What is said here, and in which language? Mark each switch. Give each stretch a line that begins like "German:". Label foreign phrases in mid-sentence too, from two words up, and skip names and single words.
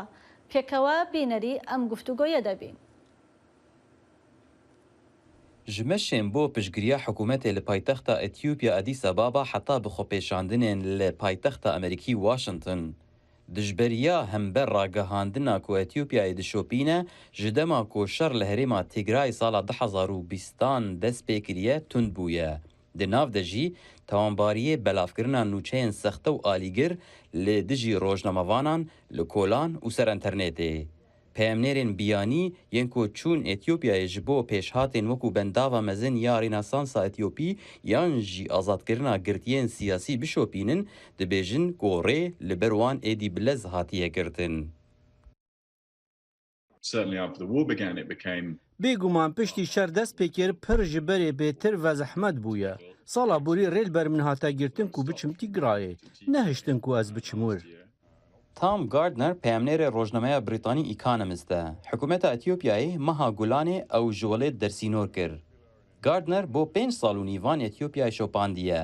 Central Kurdish: پێکەوە بینەری ئەم گفتوگۆیە دەبین.
Kurdish: ژمەشێن بۆ پشتگیریە حکوومەتێ لە پایتەختە ئەتیوپیا ئەدیس ئەبابا حتا بخۆپێشاندنێن لە پایتەختە ئەمریکی واشنگتن. دژبەریە هەمبەر ڕاگەهاندنا کو ئەتیوپیای دشۆپینە ji dema ku şer li herêma Tîgrayê sala 2020 dest pê kiriye tund bûye. Di nav de jî tawanbariyê belavkirina nûçeyên sexte û alîgir li dijî rojnamavanan li kolan û ser internetê. Peyamnêrên biyanî yên ku çûn Etiyopyayê ji bo pêşhatên wekû bendava mezin ya Rênesansa Etiyopî yan jî azadkirina girtiyên siyasî bişopînin, dibêjin ku rê li ber wan êdî bilez hatiye girtin. بێگومان پشتی شەر دەست پێکرد پڕ ji berê bêtir ve zehmet bûye. Sala borî rêl ber min hate girtin ku biçim Tîgrayê, nehiştin ku ez biçim wir. Tom Gardner peyamnêrê rojnameya Brîtanî Economist e. Hikûmeta Etiyopyayê meha Gulanê ew ji welê dersînor kir. Gardner bo 5 sal û nîvan Etiyopyayê şopandiye.